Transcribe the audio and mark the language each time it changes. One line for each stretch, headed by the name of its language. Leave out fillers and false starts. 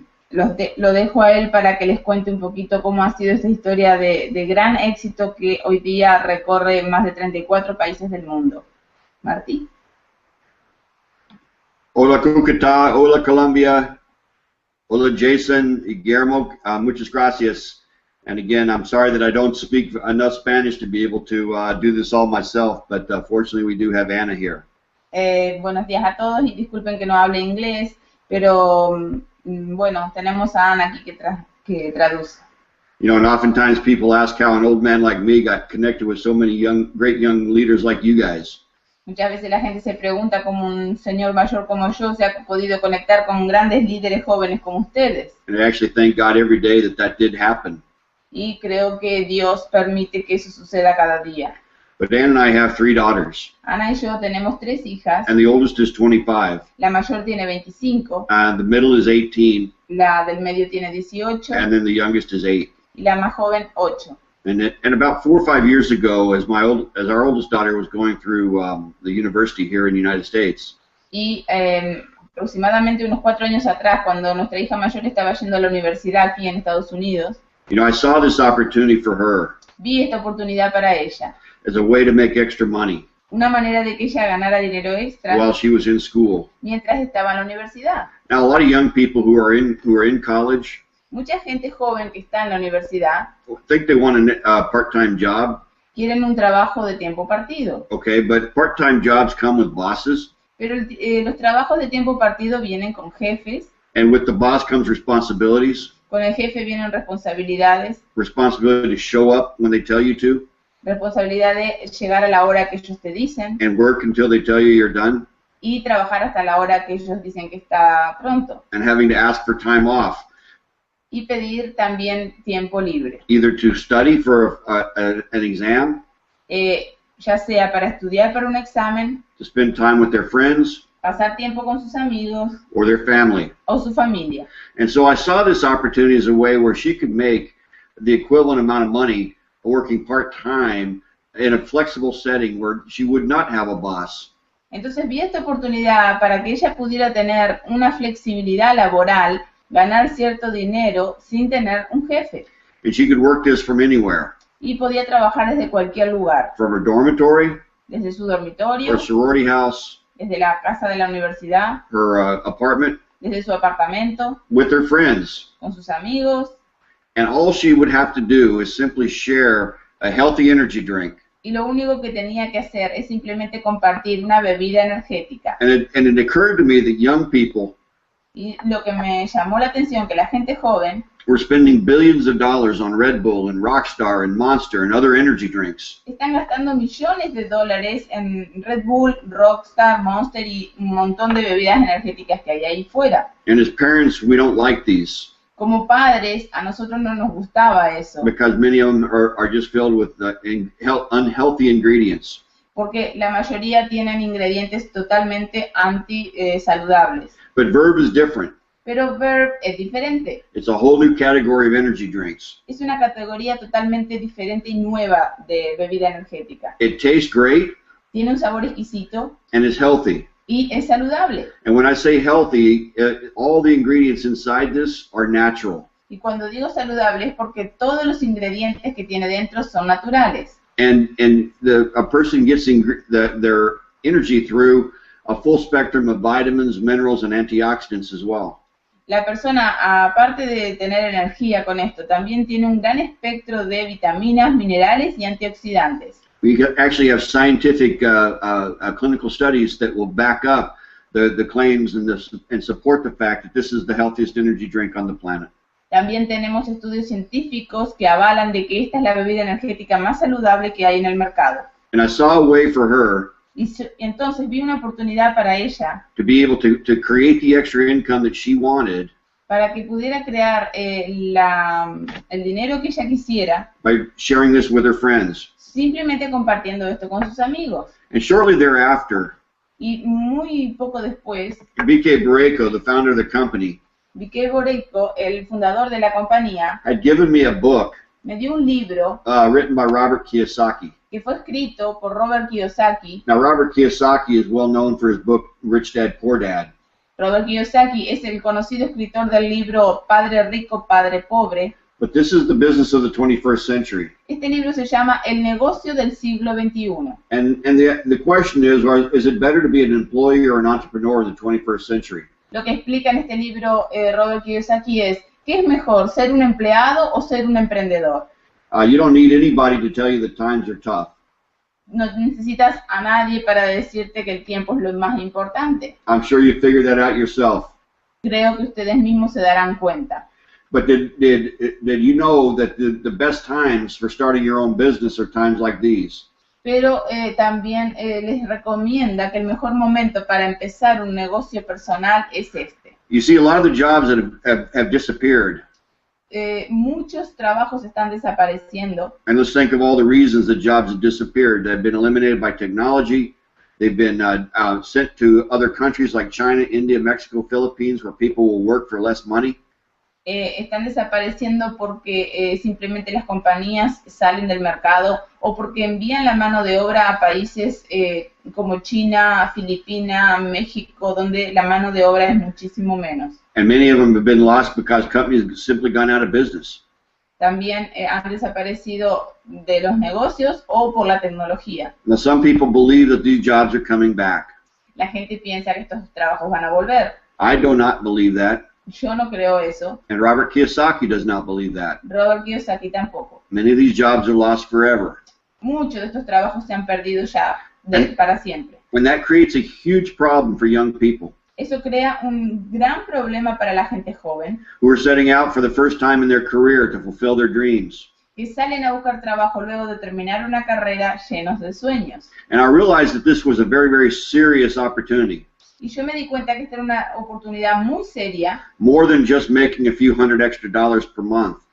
Spanish: Lo dejo a él para que les cuente un poquito cómo ha sido esta historia de gran éxito que hoy día recorre más de 34 países del mundo. Marty. Hola Cúcuta, hola Colombia, hola Jason y Guillermo, muchas gracias.
English: And again, I'm sorry that I don't speak enough Spanish to be able to do this all myself, but fortunately we do have Ana here.
Spanish: Buenos días a todos y disculpen que no hable inglés, pero bueno, tenemos a Ana aquí que traduce.
English: You know, and oftentimes people ask how an old man like me got connected with so many great young leaders like you guys.
Spanish: Muchas veces la gente se pregunta cómo un señor mayor como yo se ha podido conectar con grandes líderes jóvenes como ustedes.
English: And I actually thank God every day that did happen.
Spanish: Y creo que Dios permite que eso suceda cada día.
English: But Ann and I have 3 daughters.
Spanish: Ana y yo tenemos 3 hijas.
English: And the oldest is 25.
Spanish: La mayor tiene 25.
English: And the middle is 18.
Spanish: La del medio tiene 18.
English: And then the youngest is 8.
Spanish: Y la más joven 8.
English: And about 4 or 5 years ago, as our oldest daughter was going through the university here in the United States.
Spanish: Y aproximadamente unos 4 años atrás, cuando nuestra hija mayor estaba yendo a la universidad aquí en Estados Unidos,
English: you know, I saw this opportunity for her.
Spanish: Vi esta oportunidad para ella.
English: As a way to make extra money.
Spanish: Una manera de que ella ganara dinero extra.
English: While she was in school.
Spanish: Mientras estaba en la universidad.
English: Now, a lot of young people who are in college.
Spanish: Mucha gente joven que está en la universidad
English: think they want a part-time job.
Spanish: Quieren un trabajo de tiempo partido.
English: Okay, but part-time jobs come with bosses.
Spanish: Pero los trabajos de tiempo partido vienen con jefes.
English: And with the boss comes responsibilities.
Spanish: Con el jefe vienen responsabilidades.
English: Responsibility to show up when they tell you to.
Spanish: Responsabilidad de llegar a la hora que ellos te dicen.
English: And work until they tell you you're done.
Spanish: Y trabajar hasta la hora que ellos dicen que está pronto.
English: And having to ask for time off.
Spanish: Y pedir también tiempo libre.
English: Either to study for an exam.
Spanish: Ya sea para estudiar para un examen.
English: To spend time with their friends.
Spanish: Pasar tiempo con sus amigos.
English: Or their family.
Spanish: O su familia.
English: And so I saw this opportunity as a way where she could make the equivalent amount of money working part-time in a flexible setting where she would not have a boss.
Spanish: Entonces vi esta oportunidad para que ella pudiera tener una flexibilidad laboral, ganar cierto dinero sin tener un jefe.
English: And she could work this from anywhere.
Spanish: Y podía trabajar desde cualquier lugar.
English: From her dormitory.
Spanish: Desde su dormitorio.
English: Her sorority house.
Spanish: Desde la casa de la universidad.
English: Her apartment.
Spanish: Desde su apartamento.
English: With her friends.
Spanish: Con sus amigos.
English: And all she would have to do is simply share a healthy energy drink.
Spanish: Y lo único que tenía que hacer es simplemente compartir una bebida energética.
English: And it occurred to me that young people.
Spanish: Y lo que me llamó la atención que la gente joven
English: were spending billions of dollars on Red Bull and Rockstar and Monster and other energy drinks.
Spanish: Están gastando millones de dólares en Red Bull, Rockstar, Monster y un montón de bebidas energéticas que hay ahí fuera.
English: And as parents, we don't like these.
Spanish: Como padres, a nosotros no nos gustaba eso.
English: Because many of them are just filled with unhealthy ingredients.
Spanish: Porque la mayoría tienen ingredientes totalmente anti-saludables.
English: But Verb is different.
Spanish: Pero Verb es diferente.
English: It's a whole new category of energy drinks.
Spanish: Es una categoría totalmente diferente y nueva de bebida energética.
English: It tastes great.
Spanish: Tiene un sabor exquisito.
English: And it's healthy.
Spanish: Y es saludable.
English: And when I say healthy, all the ingredients inside this are natural.
Spanish: Y cuando digo saludable es porque todos los ingredientes que tiene dentro son naturales.
English: And a person gets their energy through a full spectrum of vitamins, minerals, and antioxidants as well.
Spanish: La persona, aparte de tener energía con esto, también tiene un gran espectro de vitaminas, minerales y antioxidantes.
English: We actually have scientific clinical studies that will back up the claims and support the fact that this is the healthiest energy drink on the planet.
Spanish: También tenemos estudios científicos que avalan de que esta es la bebida energética más saludable que hay en el mercado.
English: And I saw a way for her
Spanish: Y entonces vi una oportunidad para ella,
English: to be able to create the extra income that she wanted
Spanish: para que pudiera crear el dinero que ella quisiera,
English: by sharing this with her friends.
Spanish: simplemente compartiendo esto con sus amigos.
English: And shortly thereafter,
Spanish: Y muy poco después,
English: B.K. Borrego, the founder of the company,
Spanish: Bebidas Multivitaminicas, el fundador de la compañía,
English: had given me a book
Spanish: me dio un libro
English: written by Robert Kiyosaki.
Spanish: que fue escrito por Robert Kiyosaki.
English: Now, Robert Kiyosaki is well known for his book Rich Dad, Poor Dad.
Spanish: Robert Kiyosaki es el conocido escritor del libro Padre Rico, Padre Pobre.
English: But this is the business of the 21st century.
Spanish: Este libro se llama El negocio del siglo XXI.
English: And the question is it better to be an employee or an entrepreneur in the 21st century?
Spanish: Lo que explica en este libro Robert Kiyosaki es, ¿qué es mejor, ser un empleado o ser un emprendedor?
English: You don't need anybody to tell you that times are tough.
Spanish: No necesitas a nadie para decirte que el tiempo es lo más importante.
English: I'm sure you figured that out yourself.
Spanish: Creo que ustedes mismos se darán cuenta.
English: But did you know that the best times for starting your own business are times like these?
Spanish: Pero también les recomienda que el mejor momento para empezar un negocio personal es este.
English: You see, a lot of the jobs that have disappeared.
Spanish: Muchos trabajos están desapareciendo.
English: And let's think of all the reasons that jobs have disappeared. They've been eliminated by technology. They've been sent to other countries like China, India, Mexico, Philippines, where people will work for less money.
Spanish: Están desapareciendo porque simplemente las compañías salen del mercado o porque envían la mano de obra a países como China, Filipinas, México, donde la mano de obra es muchísimo menos.
English: And many of them have been lost because companies have simply gone out of business.
Spanish: También han desaparecido de los negocios o por la tecnología.
English: Now, some people believe that these jobs are coming back.
Spanish: La gente piensa que estos trabajos van a volver.
English: I do not believe that.
Spanish: Yo no creo eso.
English: And Robert Kiyosaki does not believe that.
Spanish: Robert Kiyosaki tampoco.
English: Many of these jobs are lost forever.
Spanish: Muchos de estos trabajos se han perdido ya para siempre.
English: And that creates a huge problem for young people
Spanish: Eso crea un gran problema para la gente joven
English: who are setting out for the first time in their career to fulfill their dreams.
Spanish: que salen a buscar trabajo luego de terminar una carrera llenos de sueños.
English: And I realized that this was a very, very serious opportunity.
Spanish: Y yo me di cuenta que esta era una oportunidad muy seria,
English: More than just making a few $100 extra per month.